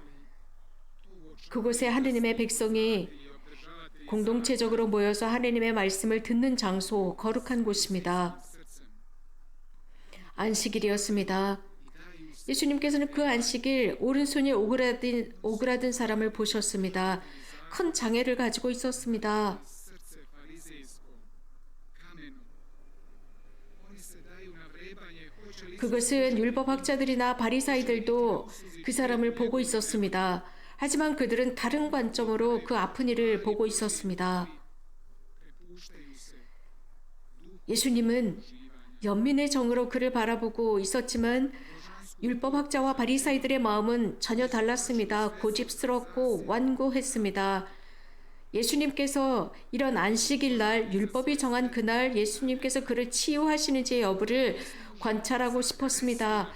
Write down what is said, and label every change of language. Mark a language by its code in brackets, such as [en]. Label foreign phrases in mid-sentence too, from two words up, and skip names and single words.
[ko] 그곳에 하느님의 백성이 공동체적으로 모여서 하느님의 말씀을 듣는 장소, 거룩한 곳입니다. 안식일이었습니다. 예수님께서는 그 안식일 오른손이 오그라든 사람을 보셨습니다. 큰 장애를 가지고 있었습니다. [hr] srce farizejsko, kameno. Oni se daju na vrebanje, hoće li [ko] 그것은 율법학자들이나 바리사이들도 그 사람을 보고 있었습니다. 하지만 그들은 다른 관점으로 그 아픈 이를 보고 있었습니다. [hr] prepuštaju se [ko] 예수님은 연민의 정으로 그를 바라보고 있었지만 율법학자와 바리사이들의 마음은 전혀 달랐습니다. 고집스럽고 완고했습니다. 예수님께서 이런 안식일 날 율법이 정한 그날 예수님께서 그를 치유하시는지 여부를 관찰하고 싶었습니다.